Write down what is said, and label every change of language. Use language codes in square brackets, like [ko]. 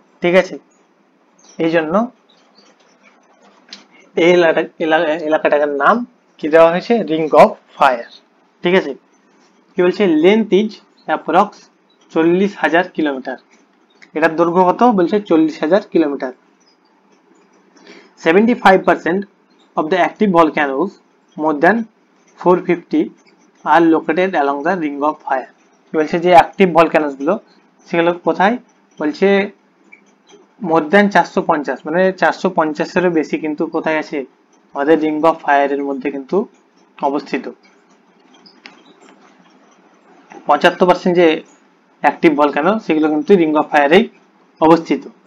[bn] ঠিক আছে, এই জন্য এই এলাকাটার নাম কি দেওয়া হয়েছে, রিং অফ ফায়ার। ঠিক আছে, কি বলছে, [en] Length is approx 40,000 kilometre. [bn] এটার দৈর্ঘ্য কত বলছে, 40,000 kilometre. [en] 75% of the active volcanoes, more than 450, are located along the ring of fire. [bn] কি বলছে, যে অ্যাক্টিভ ভলক্যানোস গুলো সেগুলো কোথায় বলছে, [en] more than 450, [bn] মানে 450-এরও বেশি কিন্তু কোথায় আছে, আমাদের রিং অফ ফায়ারের মধ্যে কিন্তু অবস্থিত। 75% যে অ্যাক্টিভ ভলক্যানো সেগুলো কিন্তু রিং অফ ফায়ারেই অবস্থিত।